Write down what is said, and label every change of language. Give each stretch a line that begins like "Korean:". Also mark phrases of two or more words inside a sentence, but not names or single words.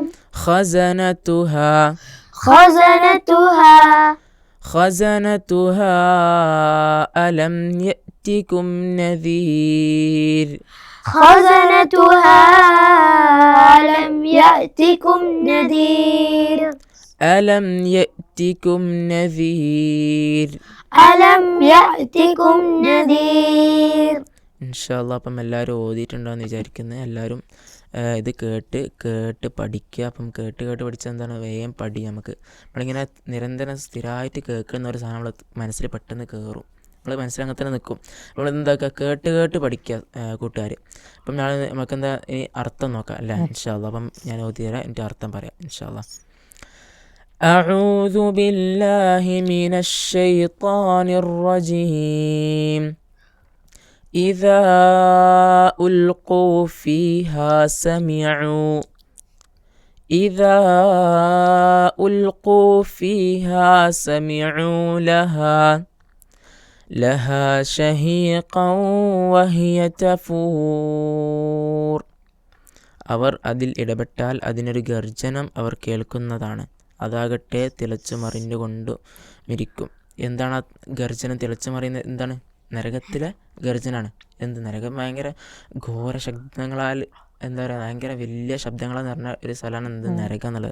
Arabic: خزنتها ألم يأتكم نذير خزنتها ألم يأتكم نذير ألم يأتكم نذير ألم يأتكم نذير.
Malayalam: ഇൻഷാല്ലാ അപ്പം എല്ലാവരും ഓതിയിട്ടുണ്ടാകുമെന്ന് വിചാരിക്കുന്നത്. എല്ലാവരും ഇത് കേട്ട് പഠിക്കുക. അപ്പം കേട്ട് പഠിച്ചാൽ എന്താണ്, വേഗം പഠി. നമ്മളിങ്ങനെ നിരന്തരം സ്ഥിരമായിട്ട് കേൾക്കുന്ന ഒരു സാധനം നമ്മൾ മനസ്സിൽ പെട്ടെന്ന് കയറും, നമ്മൾ മനസ്സിൽ അങ്ങനെ തന്നെ നിൽക്കും. നമ്മൾ എന്താക്കുക, കേട്ട് പഠിക്കുക കൂട്ടുകാർ. അപ്പം നമുക്കെന്താ ഇനി അർത്ഥം നോക്കാം അല്ലേ ഇൻഷാല്ലാ. അപ്പം ഞാൻ ഓതി തരാം, എൻ്റെ അർത്ഥം പറയാം ഇൻഷാല്ലാ.
Arabic: أعوذ بالله من الشيطان الرجيم. إذا ألقوا فيها سمعوا لها شهيقا وهي تفور.
Malayalam: അവർ അതിൽ ഇടപെട്ടാൽ അതിനൊരു ഗർജനം അവർ കേൾക്കുന്നതാണ്, അതാകട്ടെ തിളച്ചു മറിഞ്ഞുകൊണ്ട് മിരിക്കും. എന്താണ് ആ ഗർജനം, തിളച്ചു മറിയുന്നത് എന്താണ്? നരകത്തിലെ ഗർജനാണ്. നരകം ഭയങ്കര ഘോര ശബ്ദങ്ങളാൽ എന്താ പറയുക, ഭയങ്കര വലിയ ശബ്ദങ്ങളെന്ന് പറഞ്ഞ ഒരു സ്ഥലമാണ് നരകം എന്നുള്ളത്.